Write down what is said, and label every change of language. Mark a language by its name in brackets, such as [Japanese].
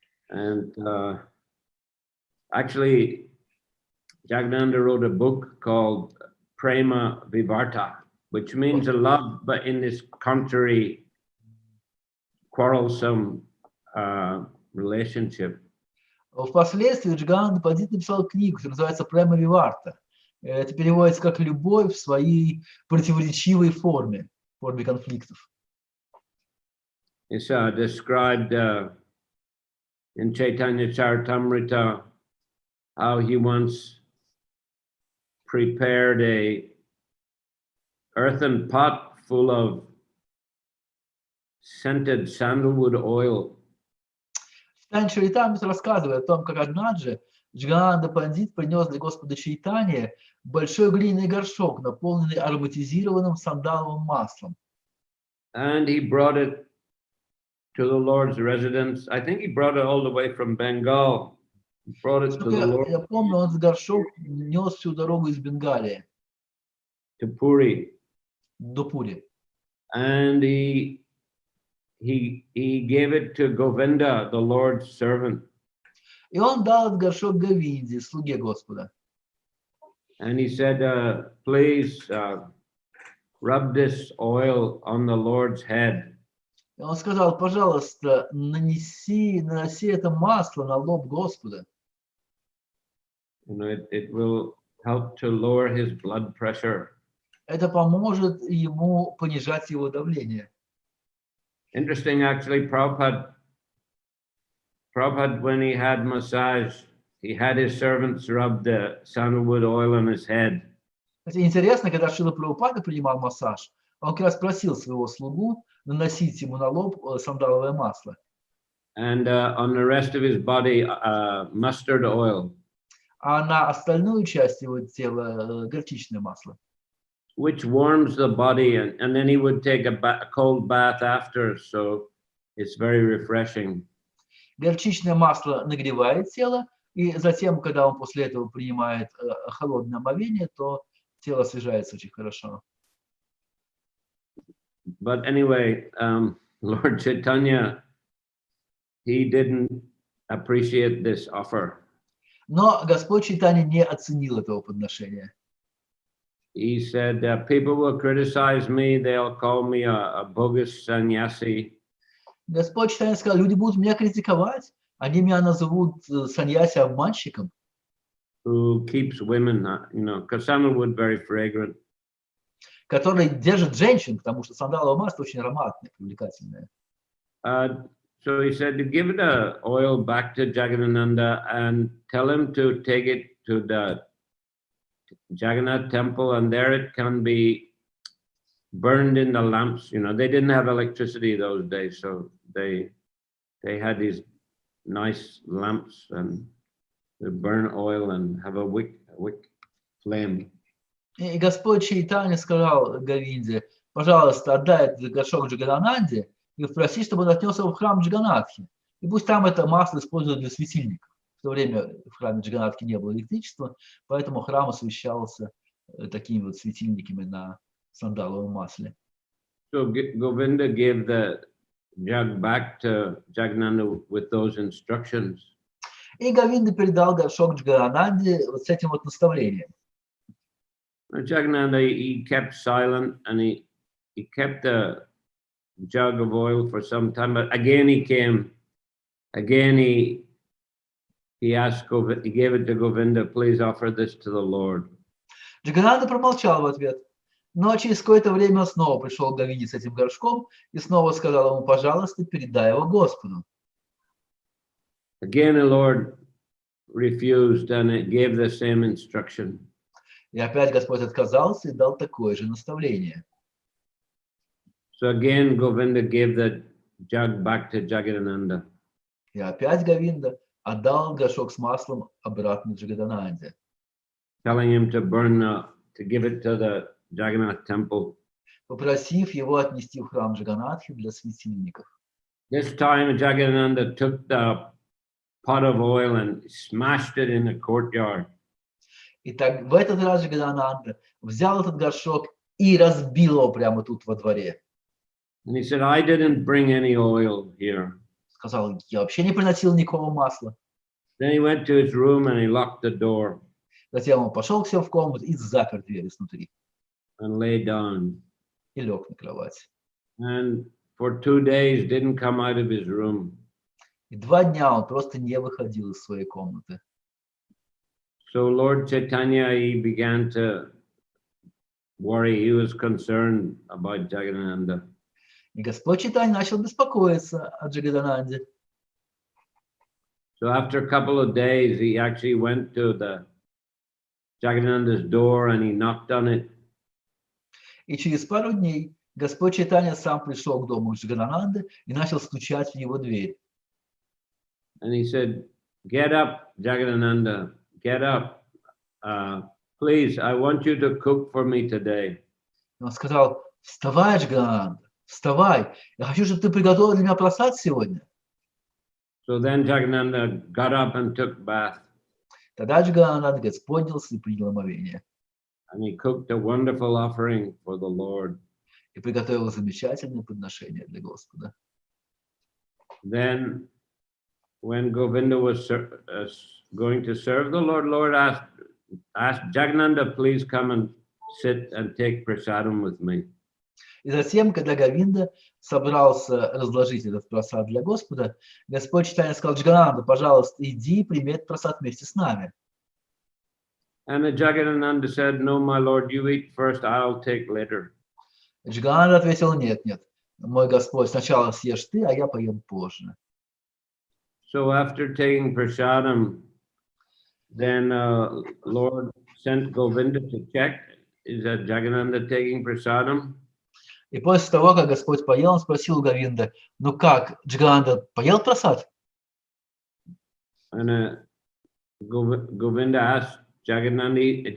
[English] And actually, Jagadananda wrote a book called Prema Vivarta, which means a love, but in this contrary, quarrelsome relationship. [Russian] Впоследствии Джагананда написал книгу, которая называется «Према Виварта». Это переводится как «любовь в своей противоречивой форме конфликтов». [English] It's described in Chaitanya Charitamrita how he once prepared a earthen pot full of scented sandalwood oil. [Russian] В Тайне Чаритамрите рассказывает о том, как однажды Джигананда Пандит принес для Господа Чайтаньи большой глиняный горшок, наполненный ароматизированным сандаловым маслом. [English] And he brought it to the Lord's residence. I think he brought it all the way from Bengal. He brought it to the Lord. [Russian] Я помню, он этот горшок нес всю дорогу из Бенгалии [English] To Puri. [Russian] до Пури. [English] And he gave it to Govinda, the Lord's servant. [Russian] И он дал этот горшок Говинде, слуге Господа. [English] And he said, please rub this oil on the Lord's head. [Russian] И он сказал, пожалуйста, наноси это масло на лоб Господа. [English] You know, it will help to lower his blood pressure. [Russian] Это поможет ему понижать его давление. [English] Interesting, actually, Prabhupada, when he had massage, he had his servants rub the sandalwood oil on his head. [Russian] Кстати, интересно, когда Шрила Прабхупада принимал массаж, он как раз просил своего слугу наносить ему на лоб сандаловое масло. [English] And on the rest of his body, mustard oil. [Russian] А на остальную часть его тела горчичное масло. [English] Which warms the body, and then he would take a cold bath after, so it's very refreshing. [Russian] Горчичное масло нагревает тело, и затем, когда он после этого принимает холодное омовение, то тело освежается очень хорошо. [English] But anyway, Lord Chaitanya, he didn't appreciate this offer. [Russian] Но Господь Чайтанья не оценил этого подношения. [English] He said, people will criticize me, they'll call me a bogus sannyasi. [Russian] Господь Чайтанья сказал, люди будут меня критиковать, они меня назовут саньяси-обманщиком. [English] Who keeps women, you know, because sandalwood very fragrant. [Russian] Который держит женщин, потому что сандаловое масло очень ароматное, привлекательное. [English] So he said to give the oil back to Jagadananda and tell him to take it to the Jagannath temple, and there it can be burned in the lamps. You know, they didn't have electricity those days, so they had these nice lamps, and they burn oil and have a wick flame. [Russian] И Господь Чайтанья сказал Говинде, пожалуйста, отдай этот горшок Джагадананде и попроси, чтобы он отнес его в храм Джаганнатхи. И пусть там это масло используют для светильников. В то время в храме Джаганнатхи не было электричества, поэтому храм освещался такими вот светильниками на сандаловом масле. [English] So Govinda gave the jug back to Jagannatha with those instructions. [Russian] И Говинда передал горшок Джагананде вот с этим вот наставлением. [English] Jagannatha, he kept silent, and he kept the jug of oil for some time, but again he came. Again he asked Govinda, he gave it to Govinda, please offer this to the Lord. [Russian] Джагананда промолчал в ответ, но через какое-то время он снова пришел к Говинде с этим горшком и снова сказал ему, пожалуйста, передай его Господу. [English] Again the Lord refused and it gave the same instruction. [Russian] И опять Господь отказался и дал такое же наставление. [English] So again Govinda gave the jug back to Jagadananda. [Russian] И опять Говинда отдал горшок с маслом обратно Джагадананде, [English] Telling him to give it to the Jagannath temple. [Russian] попросив его отнести в храм Джаганнатхи для светильников. [English] This time Jagadananda took the pot of oil and smashed it in the courtyard. [Russian] И так в этот раз Джагадананда взял этот горшок и разбил его прямо тут во дворе. [English] And he said, I didn't bring any oil here. [Russian] Сказал, я вообще не приносил никакого масла. [English] Then he went to his room and he locked the door. [Russian] Затем он пошел к себе в комнату и запер дверь изнутри. [English] And lay down. [Russian] И лег на кровать. [English] And for 2 days didn't come out of his room. [Russian] И 2 дня он просто не выходил из своей комнаты. [English] So Lord Chaitanya, he began to worry. He was concerned about Jagadananda. [Russian] И Господь Чайтанья начал беспокоиться о Джагадананде. [English] So after a couple of days, he actually went to Jagadananda's door and he knocked on it. [Russian] И через пару дней Господь Чайтанья сам пришел к дому Джаганананды и начал стучать в его дверь. [English] And he said, "Get up, Jagadananda, get up. Please, I want you to cook for me today." [Russian] И он сказал: вставай, Джаганананда, вставай, я хочу, чтобы ты приготовил для меня просад сегодня. [English] So then Jagadananda got up and took bath. [Russian] Тогда Джаганананда поднялся и принял омовение. [English] And he cooked a wonderful offering for the Lord. [Russian] И приготовил замечательное подношение для Господа. [English] Then, when Govinda was going to serve the Lord, Lord asked Jagadananda, please come and sit and take prasadam with me. [Russian] И затем, когда Говинда собрался разложить этот просад для Господа, Господь Чайтанья сказал: Джагананда, пожалуйста, иди и прими этот просад вместе с нами. [English] And Jagadananda said, no, my Lord, you eat first, I'll take later. [Russian] Джагананда ответил: нет, нет, мой Господь, сначала съешь ты, а я поем позже. [English] So after taking prasadam, then Lord sent Govinda to check, is that Jagadananda taking prasadam? [Russian] И после того, как Господь поел, он спросил у Говинда: ну как, Джагананда поел просад? [English] And Govinda asked Jagadananda.